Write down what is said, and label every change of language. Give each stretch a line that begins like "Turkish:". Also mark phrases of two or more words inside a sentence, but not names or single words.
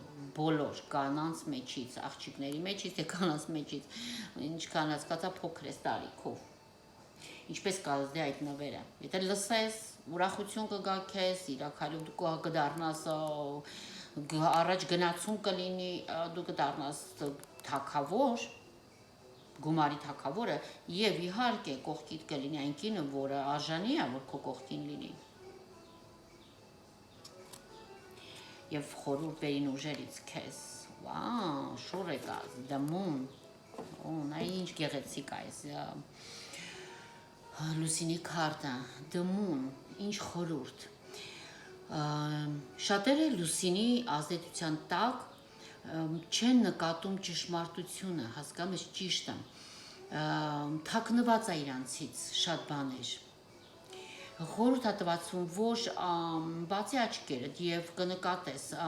Armenian: բոլոր կանանց մեջից, աղջիկների մեջից, թե կանանց մեջից, ինչքան հասկացա փոքր ես տարիքով, ինչպես կազդի այդ նվերը, եթե լսես, ուրախություն կգա քեզ, իրականում դու կդառնաս առաջ գնացում կլինի, դու կդառնաս թագավոր, գումարի թագավորը եւ իհարկե կողքիդ կլինի այն կինը, որը արժանի է, որ քո կողքին լինի։ Եվ խորհուրդ վերին ուժերից քեզ, շուռ եկած,
English: the moon,
Armenian: նա ինչ գեղեցիկ է այս լուսինի քարտը,
English: the moon,
Armenian: ինչ խորհուրդ։ Շատերը լուսինի ազդեցության տակ չեն նկատում ճշմարտությունը, հասկանում ես ճիշտը, թաքնված է իրանցից շատ բաներ։ Խորհուրդ է տվածում, որ բացի աչքերդ եւ կնկատես,